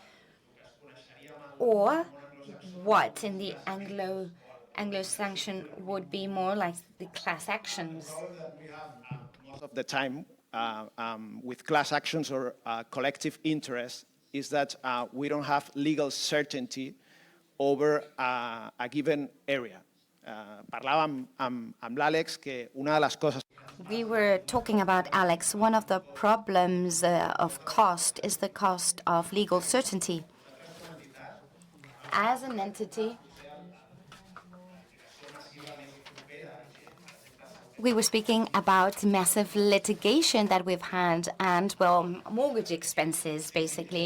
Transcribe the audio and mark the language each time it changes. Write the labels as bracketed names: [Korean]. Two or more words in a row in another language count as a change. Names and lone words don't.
[English] Or what in the Anglo-Saxon would be more like the class actions. Most of the time with class actions or collective interest is that we don't have legal certainty over a given area. [Catalan] Parlava amb l'Àlex que una de les coses [English] We were talking about, Alex, one of the problems of cost is the cost of legal certainty. As an entity, we were speaking about massive litigation that we've had and, well, mortgage expenses, basically.